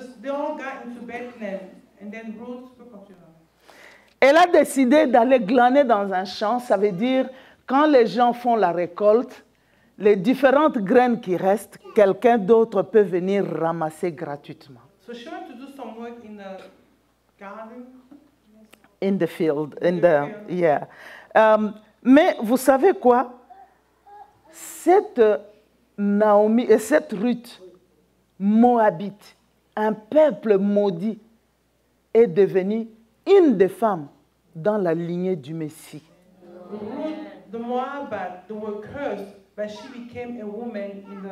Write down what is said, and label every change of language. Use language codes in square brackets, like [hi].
[en] They all got into Bethlehem, and then Ruth spoke of them. [fr] Elle a décidé d'aller glaner dans un champ, ça veut dire quand les gens font la récolte, les différentes graines qui restent, quelqu'un d'autre peut venir ramasser gratuitement. [en] So she went to do some work in the garden. In the field, yeah. [fr] Mais vous savez quoi? Cette Naomi et cette Ruth, Moabite, un peuple maudit, est devenue une des femmes dans la lignée du Messie. [en] Ruth, the Moabite, they were cursed, but she became a woman